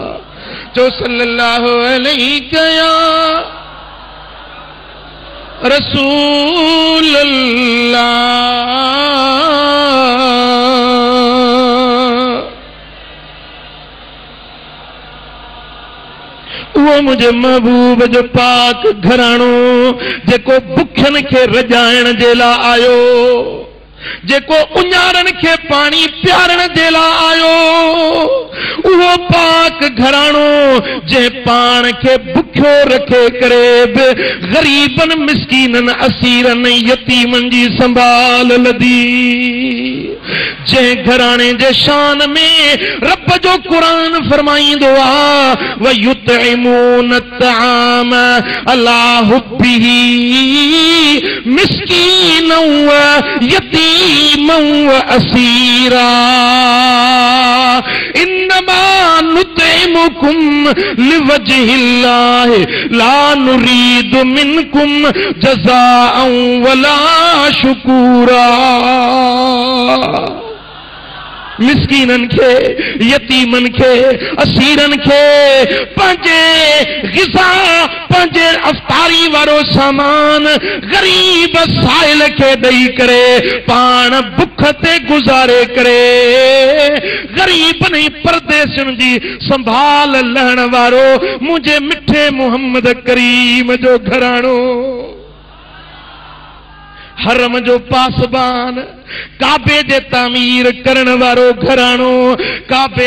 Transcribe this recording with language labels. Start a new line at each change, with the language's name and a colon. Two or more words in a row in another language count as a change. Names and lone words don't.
Sindhi: जो
Arabic: صلى الله عليه يا رسول الله,
Sindhi: वो मुझे महबूब जो पाक घराणो जेको बुखन के रजाइण जे लाइ आयो, जेको उञारन के पानी प्यारण जे लाइ आयो, वो पाक घराणो जे पान के बुख्यो रखे करे बि गरीबन मिस्कीनन असीरन यतीमन जी संभाल लदी, जे घराणे जे शान में रब जो कुरान फरमाईंदो आ
Arabic: ويطعمون الطعام على حبه مسكينا ويتيما وأسيرا، إنما نطعمكم لوجه الله لا نريد منكم جزاء ولا شكورا.
Sindhi: मिस्कीनन के, यतीमन के, असीरन के पंहिंजे ग़िज़ा, पंहिंजे अफ़्तारी वारो सामान गरीब साइल के ॾेई करे पाण बुख ते गुज़ारे करे, गरीबन परदेसियुनि जी संभाल लहण वारो मुंहिंजे मिठे मोहम्मद करीम जो घराणो, हरम जो पासबान, काबे जे तामीर करण वारो घराणो, काबे